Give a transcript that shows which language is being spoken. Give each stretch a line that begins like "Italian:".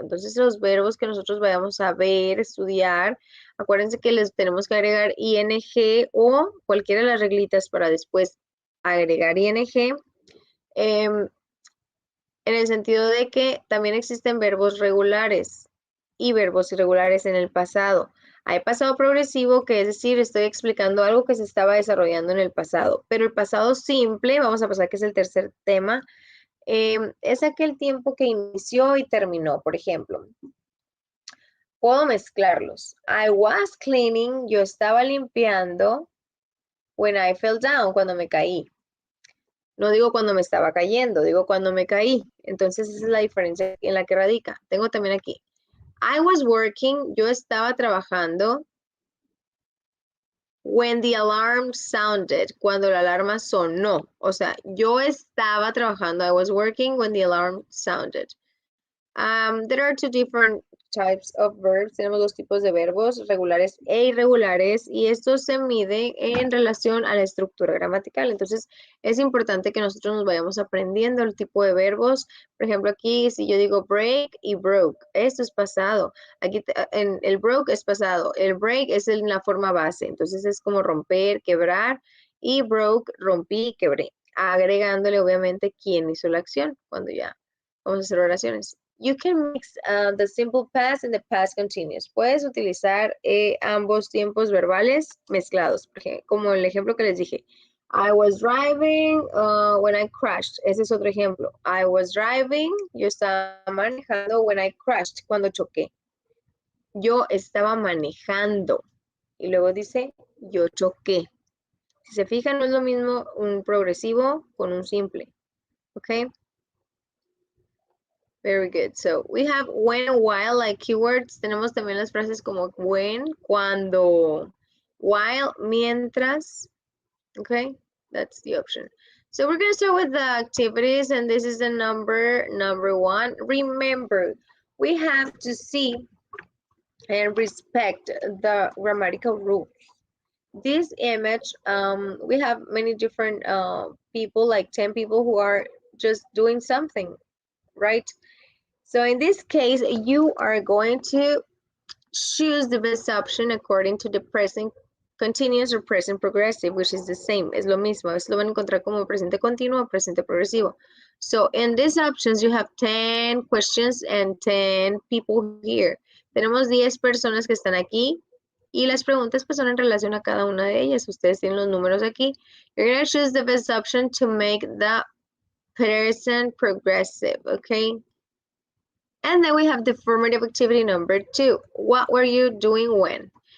Spanish: Entonces los verbos que nosotros vayamos a ver, estudiar, acuérdense que les tenemos que agregar ing o cualquiera de las reglitas para después agregar ing, en el sentido de que también existen verbos regulares y verbos irregulares en el pasado. Hay pasado progresivo, que es decir, estoy explicando algo que se estaba desarrollando en el pasado. Pero el pasado simple, vamos a pasar que es el tercer tema, es aquel tiempo que inició y terminó. Por ejemplo, puedo mezclarlos.
English: I was cleaning,
Spanish: yo estaba limpiando.
English: When I fell down,
Spanish: cuando me caí. No digo cuando me estaba cayendo, digo cuando me caí. Entonces esa es la diferencia en la que radica. Tengo también aquí.
English: I was working,
Spanish: yo estaba trabajando.
English: When the alarm sounded,
Spanish: cuando la alarma sonó. O sea, yo estaba trabajando.
English: I was working when the alarm sounded. There are two different types of verbs.
Spanish: Tenemos dos tipos de verbos, regulares e irregulares, y esto se mide en relación a la estructura gramatical. Entonces, es importante que nosotros nos vayamos aprendiendo el tipo de verbos. Por ejemplo, aquí, si yo digo break y broke, esto es pasado. Aquí, el broke es pasado. El break es en la forma base. Entonces, es como romper, quebrar, y broke, rompí, quebré. Agregándole, obviamente, quién hizo la acción, cuando ya vamos a hacer oraciones.
English: You can mix the simple past and the past continuous.
Spanish: Puedes utilizar ambos tiempos verbales mezclados. Como el ejemplo que les dije.
English: I was driving when I crashed.
Spanish: Ese es otro ejemplo.
English: I was driving.
Spanish: Yo estaba manejando
English: when I crashed.
Spanish: Cuando choqué. Yo estaba manejando. Y luego dice, yo choqué. Si se fijan, no es lo mismo un progresivo con un simple. ¿Ok?
English: Very good. So we have when, while, like keywords.
Spanish: Tenemos también las frases como when, cuando, while, mientras.
English: Okay, that's the option. So we're going to start with the activities, and this is the number one. Remember, we have to see and respect the grammatical rules. this image, we have many different people, like 10 people who are just doing something, right? So in this case, you are going to choose the best option according to the present continuous or present progressive, which is the same,
Spanish: es lo mismo, es lo van a encontrar como presente continuo o presente progresivo.
English: So in these options, you have 10 questions and 10 people here.
Spanish: Tenemos 10 personas que están aquí y las preguntas pues son en relación a cada una de ellas. Ustedes tienen los números aquí.
English: You're going to choose the best option to make the present progressive, okay? And then we have the formative activity number 2. What were you doing when?